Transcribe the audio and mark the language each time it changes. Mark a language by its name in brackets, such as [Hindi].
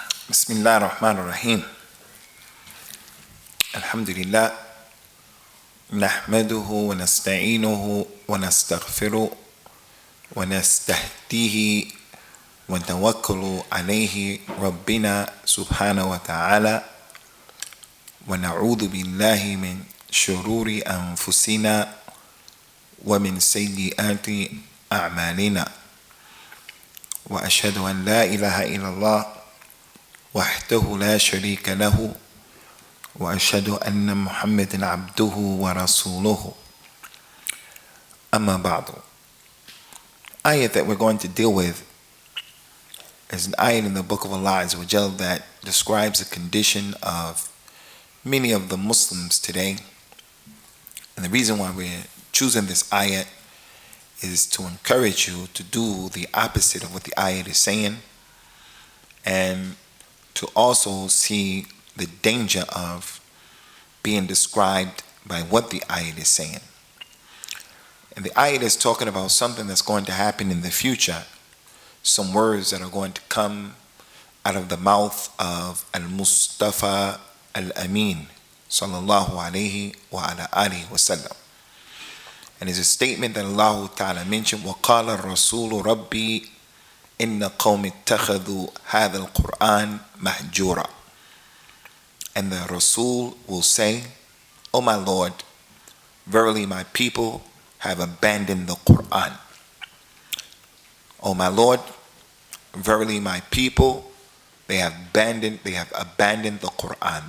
[Arabic] بسم الله الرحمن الرحيم الحمد لله نحمده ونستعينه ونستغفره ونستهديه ونتوكل عليه ربنا سبحانه وتعالى ونعوذ بالله من شرور أنفسنا ومن سيئات أعمالنا وأشهد أن لا إله إلا الله وحده لا شريك له وأشهد أن محمدا عبده ورسوله أما بعد. [English] Ayat that we're going to deal with is an ayat in the book of Allah Azza wa Jal that describes the condition of many of the Muslims today. And the reason why we're choosing this ayat is to encourage you to do the opposite of what the ayat is saying, and to also see the danger of being described by what the ayat is saying. And the ayat is talking about something that's going to happen in the future, some words that are going to come out of the mouth of Al-Mustafa Al-Amin sallallahu alayhi wa ala alihi wa sallam. And it's a statement that Allah Ta'ala mentioned, [Arabic] وَقَالَ الرَّسُولُ رَبِّي إِنَّ قَوْمِ اتَّخَذُوا هَذَا الْقُرْآنَ مَهْجُورًا. [English] And the Rasul will say, O my Lord, verily my people have abandoned the Qur'an. O my Lord, verily my people, they have abandoned the Qur'an.